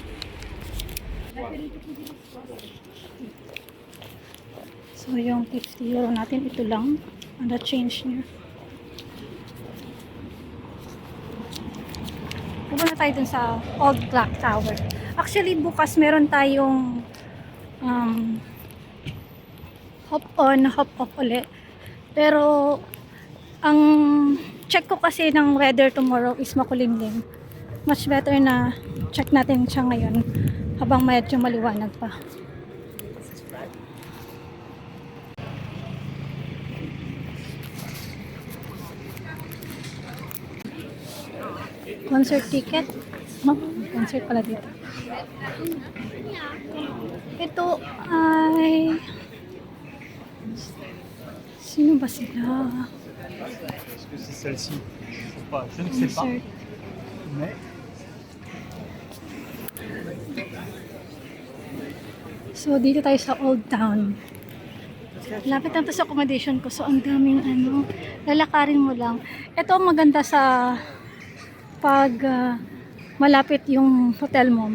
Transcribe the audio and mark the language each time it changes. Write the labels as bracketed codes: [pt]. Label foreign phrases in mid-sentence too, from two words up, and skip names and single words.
[tl] So yung 50 euro natin, ito lang. Ang change niya. Pupunta tayo dun sa Old Clock Tower. Actually, bukas meron tayong [en] hop on, hop off [tl] ulit. Pero ang check ko kasi ng weather tomorrow is makulimlim. Much better na check natin siya ngayon habang medyo maliwanag pa. [en] Concert ticket? No, concert [tl] pala dito. Ito ay... Sino ba sila? [fr] Est-ce que c'est celle-ci? Je sais pas. Je ne sais pas. [en] Concert. [fr] Mais [tl] So, dito tayo sa Old Town. Lapit lang to sa accommodation ko. So, ang daming ano, lalakarin mo lang. Ito ang maganda sa pag malapit yung hotel mo.